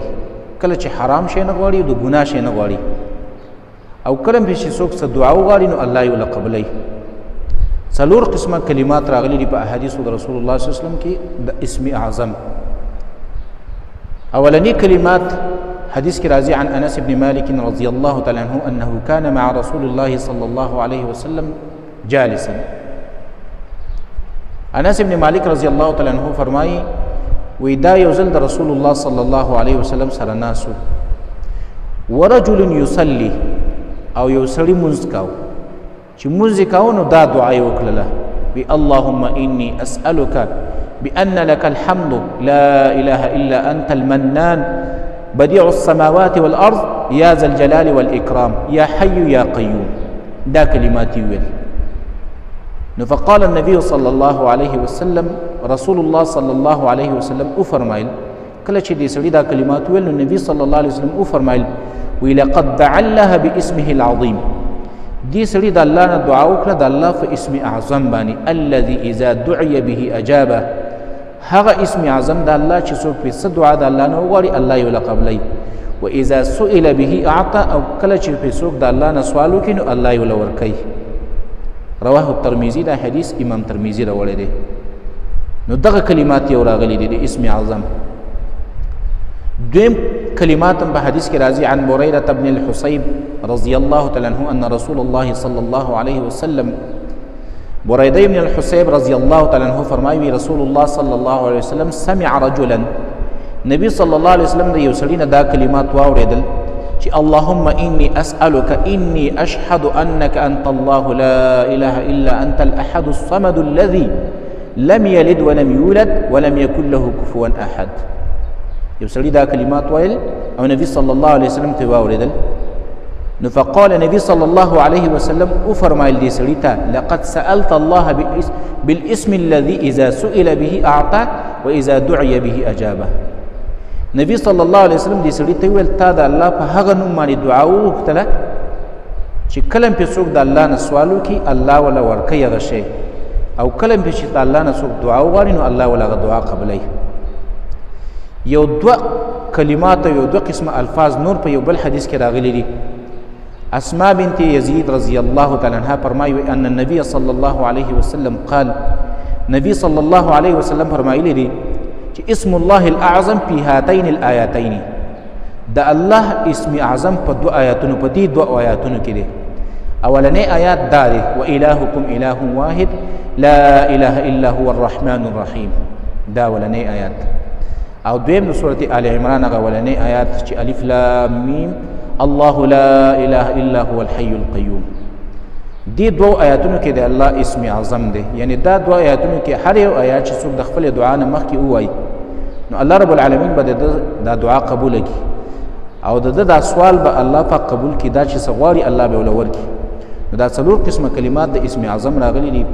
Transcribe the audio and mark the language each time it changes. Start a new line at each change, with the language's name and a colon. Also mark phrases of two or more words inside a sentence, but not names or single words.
Pashto: کله چې حرام شی نه غواړي، د ګناه شی نه غواړي، او کله چې څوک څه دعا وغواړي نو الله یې ول قبلوي. څلور قسمه کلمات راغلي دي په احادیثو د رسول الله صلی الله علیه وسلم کې د اسم اعظم. اولنی کلمات حدیث کې راځي
Arabic: عن انس بن مالک رضی الله تعالی عنه انه كان مع رسول الله صلی الله علیه وسلم جالسا.
Pashto: انس بن مالک رضی الله تعالی عنه فرمایي وی دا یو ځل د رسول الله صلی الله علیه وسلم سره ناسو،
Arabic: ورجل یصلی،
Pashto: او یو سړی مونځ کاو، چې مونځ کاو نو دا دعا یې وکړله، وی
Arabic: اللهم انی اسألک بأن لك الحمد لا إله إلا أنت المنان بديع السماوات والأرض يا ذا الجلال والإكرام يا حي يا قيوم.
Pashto: دا كلمات ويل.
Arabic: فقال النبي صلى الله عليه وسلم،
Pashto: رسول الله صلى الله عليه وسلم فرمایل کله چې دې سړي دا کلمات ویل نو نبی صلی الله علیه وسلم فرمایل وی
Arabic: لقد دعا الله باسمه العظیم،
Pashto: دې سړي د الله نه دعا وکړه د الله په اسم اعظم باندې،
Arabic: الذي اذا دعي به اجابه،
Pashto: هغه اسم اعظم د الله چې څوک په څه دعا د الله نه وغواړي الله یې ول قبلوي،
Arabic: و اذا سئل به اعطى،
Pashto: او کله چې په څوک د الله نه سوال وکړي نو الله یې ول ورکوي.
Arabic: رواه الترمذي،
Pashto: دا حدیث امام ترمذي راوړی دی. نو دغه کلمات یو راغلي دي د اسم اعظم. دویم کلمات په حدیث کې راځي
Arabic: عن بريرة بن الحصيب رضی الله تعالی عنه ان رسول الله صلی الله علیه وسلم، بريدة بن الحصيب رضی الله تعالی عنه فرمایي رسول الله صلی الله علیه وسلم سمع رجلا،
Pashto: نبی صلی الله علیه وسلم د یو سړي نه دا کلمات واورېدل چې
Arabic: اللهم انی اسألک انی اشهد انک انت الله لا اله الا انت الاحد الصمد الذي لم يلد ولم يولد ولم يكن له كفوا احد.
Pashto: یو سړي دا کلمات ویل او نبی صلی الله علیه وسلم ته واورېدل.
Arabic: نو فقال نبی صلی الله علیه وسلم
Pashto: فرمایل دې سړي ته
Arabic: لقد سألت الله بالاسم الذي اذا سئل به اعطى واذا دعي به اجابه.
Pashto: نبی صلی الله علیه وسلم دې سړي ته ویل تا د الله په هغه نوم باندې دعا وغوښتله چې کله په څوک د الله نه سوال وکړي الله ولا ورکوي هغه شی، او کله په چې د الله نه څوک دعا وغواړي نو الله ولا هغه دعا قبلوي. یو دوه کلمات یو دوه قسمه الفاظ نور په یو بل حدیث کې راغلي دي.
Arabic: اسماء بنت یزید رضی الله تعالی عنها فرمایي ان النبي صلی الله علیه وسلم قال،
Pashto: نبی صلی الله علیه وسلم فرمایلی دي چې
Arabic: اسم الله الاعظم في هاتين الآياتين،
Pashto: د الله اسم اعظم په دو آیاتونو، په دې دو آیاتونو کې دي. اولنې آیات دا دی
Arabic: وإلهكم إله واحد لا إله إلا هو الرحمن الرحيم،
Pashto: دا اولنې آیات. او دویم د سورة آل عمران هغه اولنې آیات چې
Arabic: الف لام میم الله لا إله إلا هو الحي القيوم.
Pashto: دې دوه آیاتونو کې د الله اسم اعظم دی. یعنی دا دوه آیاتونو کې هر یو آیات چې څوک د خپل دعا نه مخکې ووایي نو الله رب العالمین به دا دعا قبول کړي، او دا سوال به الله پاک قبول کړي، دا چې څه غواړي الله به ول ورکړي. نو دا څلور قسمه کلمات د اسم اعظم راغلي دي.